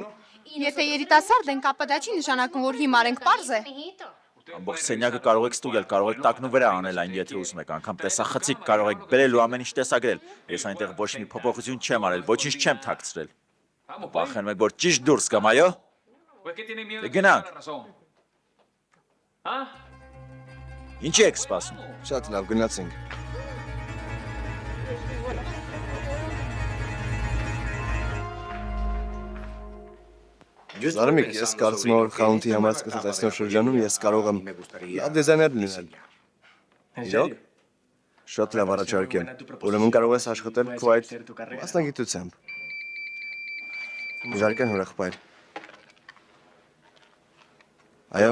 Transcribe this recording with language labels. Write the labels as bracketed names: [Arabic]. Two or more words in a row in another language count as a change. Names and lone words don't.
[Armenian] Եթե երիտասարդ ենք, ապա դա չի նշանակում, որ հիմար ենք, պարզ է։ Ամբողջ սենյակը կարող եք ստուգել, կարող եք տակնու վրա անել այն, եթե ուզում եք, անգամ տեսախցիկ կարող եք բերել ու ամեն ինչ տեսագրել։ Ես այնտեղ ոչ մի փոփոխություն չեմ արել, ոչինչ չեմ թաքցրել։ Վախենում եք, որ ճիշտ դուրս գամ, այո։ [Spanish] ¿O es que tienen miedo ¿De de qué que nada? tenga la razón? ¿Ah? [Armenian] Ինչի եք սպասում։ Շատ լավ գնացինք։ Զարմիկ, ես կարծում եմ, որ խանութի համար սկսած այս նոր շրջանում ես կարող եմ լավ դիզայներ լինել։ Իրոք։ Շատ լավ առաջարկ է։ Ուրեմն կարող ես աշխատել քո այդ մասնագիտությամբ։ Իհարկե հրախպայր։ Այո,